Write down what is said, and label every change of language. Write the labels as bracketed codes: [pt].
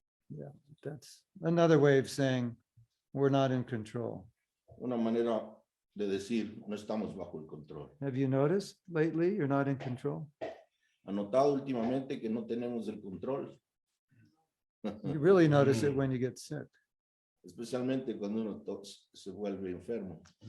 [en] Yeah, that's another way of saying we're not in control. [es] Una manera de decir, no estamos bajo el control. [en] Have you noticed lately you're not in control? [es] ¿Ha notado últimamente que no tenemos el control? [en] You really notice it when you get sick. [es] Especialmente cuando uno se vuelve enfermo.